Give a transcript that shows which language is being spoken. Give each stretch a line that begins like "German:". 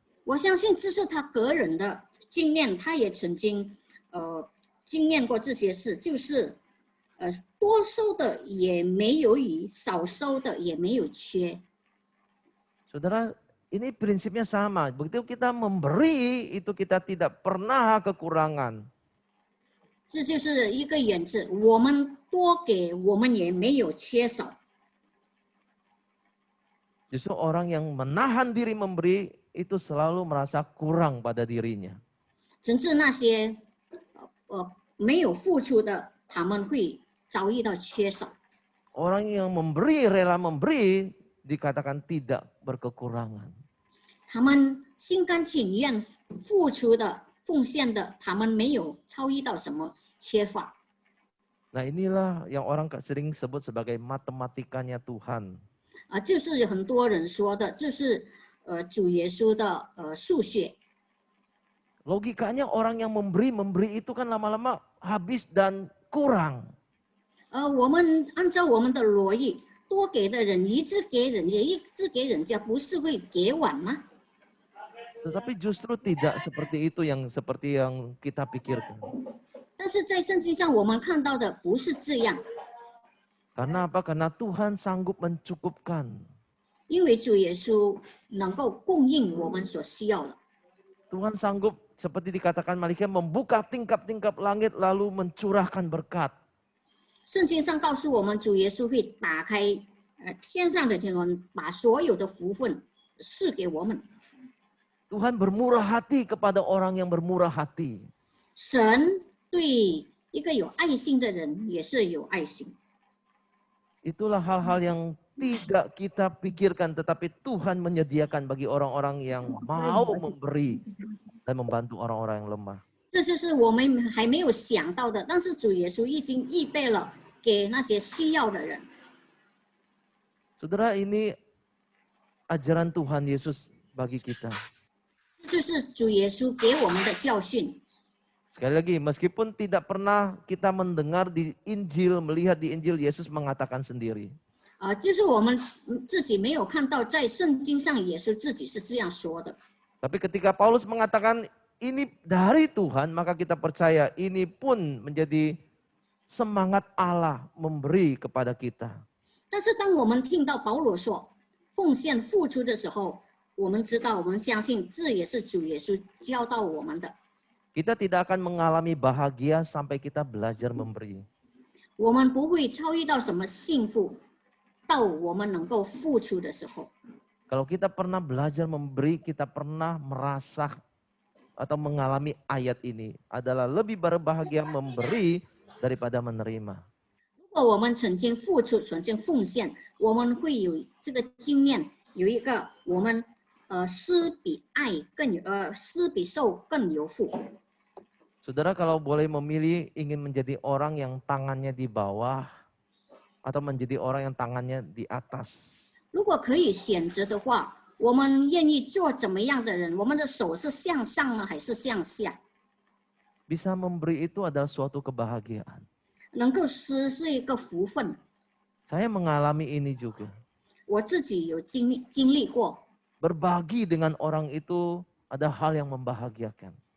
Chinese: 我相信这是他个人的经验，他也曾经经验过这些事，就是多收的也没有余，少收的也没有缺。
Indonesian: Saudara, ini prinsipnya sama. Begitu kita memberi, itu kita tidak pernah kekurangan.
Chinese: 这就是一个原则，我们多给，我们也没有缺少。
Indonesian: Justru orang yang menahan diri memberi itu selalu merasa kurang pada dirinya.
Chinese: 甚至那些没有付出的，他们会遭遇到缺少。
Indonesian: Orang yang memberi, rela memberi, dikatakan tidak berkekurangan.
Chinese: 他们心甘情愿付出的、奉献的，他们没有遭遇到什么缺乏。
Indonesian: Nah inilah yang orang sering sebut sebagai matematikanya Tuhan.
Chinese: 就是很多人说的，就是主耶稣的数血。
Indonesian: Logikanya orang yang memberi itu kan lama-lama habis dan kurang.
Chinese: 我们按照我们的逻辑，多给的人一直给人家，一直给人家，不是会给完吗？
Indonesian: Tetapi justru tidak seperti itu seperti yang kita pikirkan.
Chinese: 但是在圣经上我们看到的不是这样，
Indonesian: Karena apa? Karena Tuhan sanggup mencukupkan.
Chinese: 因为主耶稣能够供应我们所需要的。
Indonesian: Tuhan sanggup seperti dikatakan Malaikat membuka tingkap-tingkap langit lalu mencurahkan berkat.
Chinese: 圣经上告诉我们，主耶稣会打开天上的天门，把所有的福分赐给我们。
Indonesian: Tuhan bermurah hati kepada orang yang bermurah hati.
Chinese: 神对一个有爱心的人也是有爱心。
Indonesian: Itulah hal-hal yang tidak kita pikirkan, tetapi Tuhan menyediakan bagi orang-orang yang mau memberi dan membantu orang-orang yang lemah.
Chinese: 这就是我们还没有想到的，但是主耶稣已经预备了给那些需要的人。
Indonesian: Saudara, ini ajaran Tuhan Yesus bagi kita.
Chinese: 这就是主耶稣给我们的教训。
Indonesian: Sekali lagi, meskipun tidak pernah kita mendengar di Injil, melihat di Injil Yesus mengatakan sendiri.
Chinese: 就是我们自己没有看到，在圣经上耶稣自己是这样说的。
Indonesian: Tapi ketika Paulus mengatakan ini dari Tuhan, maka kita percaya ini pun menjadi semangat Allah memberi kepada kita.
Chinese: 但是当我们听到保罗说奉献付出的时候，我们知道，我们相信这也是主耶稣教导我们的。
Indonesian: Kita tidak akan mengalami bahagia sampai kita belajar memberi.
Chinese: 我们不会超越到什么幸福，到我们能够付出的时候。
Indonesian: Kalau kita pernah belajar memberi, kita pernah merasa atau mengalami ayat ini adalah lebih berbahagia memberi daripada menerima.
Chinese: 如果我们曾经付出、曾经奉献，我们会有这个经验，有一个我们施比爱更有施比受更有福。
Indonesian: Saudara kalau boleh memilih ingin menjadi orang yang tangannya di bawah atau menjadi orang yang tangannya di atas.
Chinese: 如果可以选择的话，我们愿意做怎么样的人？我们的手是向上呢，还是向下？
Indonesian: Bisa memberi itu adalah suatu kebahagiaan.
Chinese: 能够施是一个福分。
Indonesian: Saya mengalami ini juga.
Chinese: 我自己有经历过，
Indonesian: Berbagi dengan orang itu ada hal yang membahagiakan.